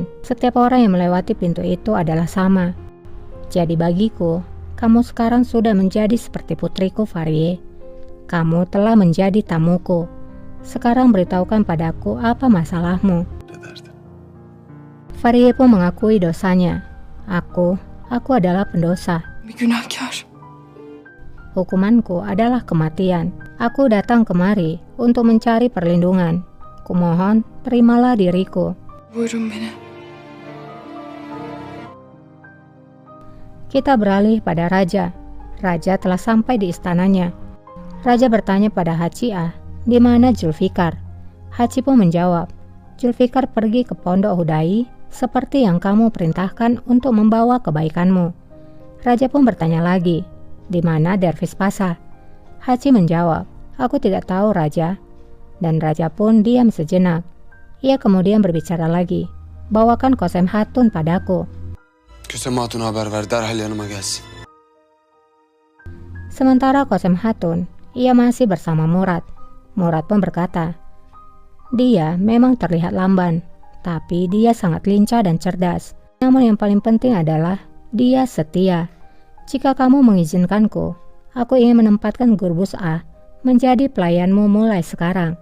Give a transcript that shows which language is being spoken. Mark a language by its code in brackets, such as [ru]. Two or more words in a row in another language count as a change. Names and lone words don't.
[id] Setiap orang yang melewati pintu itu adalah sama. Jadi bagiku, kamu sekarang sudah menjadi seperti putriku Farie. Kamu telah menjadi tamuku. Sekarang beritahukan padaku apa masalahmu. Farie pun mengakui dosanya. Aku adalah pendosa. [tr] Bir günahkar. [id] Hukumanku adalah kematian. Aku datang kemari untuk mencari perlindungan. Kumohon, terimalah diriku. [tr] Buyurun beni. [id] Kita beralih pada Raja. Raja telah sampai di istananya. Raja bertanya pada Hachiah, di mana Zulfikar? Hachi pun menjawab, Zulfikar pergi ke pondok Hudai seperti yang kamu perintahkan untuk membawa kebaikanmu. Raja pun bertanya lagi, di mana Dervis Pasa? Hachi menjawab, aku tidak tahu Raja. Dan Raja pun diam sejenak. Ia kemudian berbicara lagi, bawakan Kosem Hatun padaku. [tr] Kösem Hatun haber ver, derhal yanıma gelsin. [id] Sementara Kosem Hatun, ia masih bersama Murad. Murad pun berkata, dia memang terlihat lamban, tapi dia sangat lincah dan cerdas. Namun yang paling penting adalah dia setia. Jika kamu mengizinkanku, aku ingin menempatkan Gürbüz A menjadi pelayanmu mulai sekarang.